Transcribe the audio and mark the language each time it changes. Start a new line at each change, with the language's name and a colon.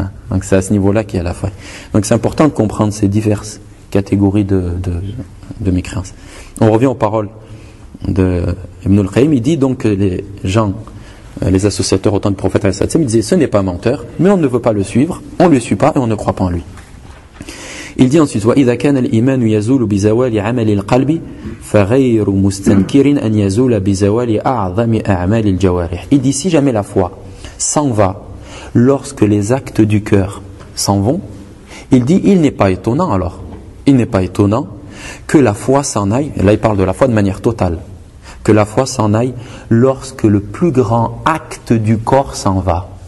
French: Donc c'est à ce niveau-là qu'il y a la foi. Donc c'est important de comprendre ces diverses catégories de mécréances. On revient aux paroles d'Ibn al-Qayyim. Il dit donc que les gens, les associateurs autant de prophètes, ils disaient ce n'est pas un menteur, mais on ne veut pas le suivre, on ne le suit pas et on ne croit pas en lui. Il dit ensuite,
Arabic: وَإِذَا كَانَ الْإِيمَانُ يَزُولُ بِزَوَالِ عَمَلِ الْقَلْبِ فَغَيْرُ مُسْتَنْكِرٍ أَنْ يَزُولَ بِزَوَالِ أَعْظَمِ أَعْمَالِ الْجَوَارِحِ.
French: Il dit, si jamais la foi s'en va lorsque les actes du cœur s'en vont, il dit, il n'est pas étonnant alors, il n'est pas étonnant que la foi s'en aille, là il parle de la foi de manière totale, que la foi s'en aille lorsque le plus grand acte du corps s'en va.